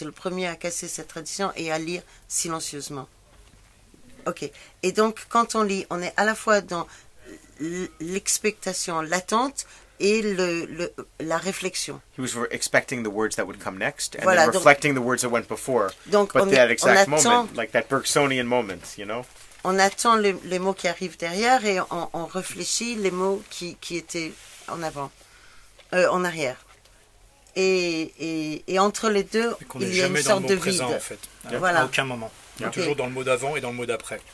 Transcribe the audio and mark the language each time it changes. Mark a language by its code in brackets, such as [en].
[fr] C'est le premier à casser cette tradition et à lire silencieusement. Ok. Et donc, quand on lit, on est à la fois dans l'expectation, l'attente et la réflexion. [en] He was expecting the words that would come next, and [fr] voilà, [en] then reflecting the words that went before. [fr] Donc, [en] but that exact moment, like that Bergsonian moment, [fr] On attend les mots qui arrivent derrière, et on réfléchit les mots qui étaient en avant, en arrière. Et entre les deux, il y a une sorte de vide. Présent, en fait. Voilà. À aucun moment. Il est toujours dans le mot d'avant et dans le mot d'après.